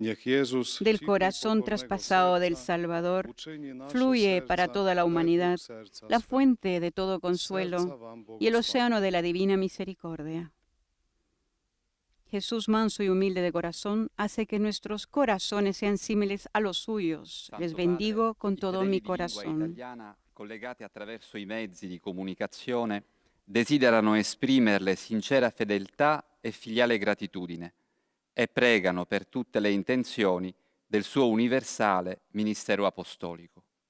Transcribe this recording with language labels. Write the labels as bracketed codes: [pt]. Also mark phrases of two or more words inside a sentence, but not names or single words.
[es] Del corazón traspasado del Salvador fluye para toda la humanidad la fuente de todo consuelo y el océano de la divina misericordia. Jesús, manso y humilde de corazón, hace que nuestros corazones sean similares a los suyos. [it] Santo [es] Les [it] Padre, [es] bendigo con [it] i [es] todo [it] fedeli [es] mi [it] di lingua [es] corazón. [it] italiana, collegati attraverso i mezzi di comunicazione, desiderano esprimerle sincera fedeltà e filiale gratitudine e pregano per tutte le intenzioni del suo universale ministero apostolico.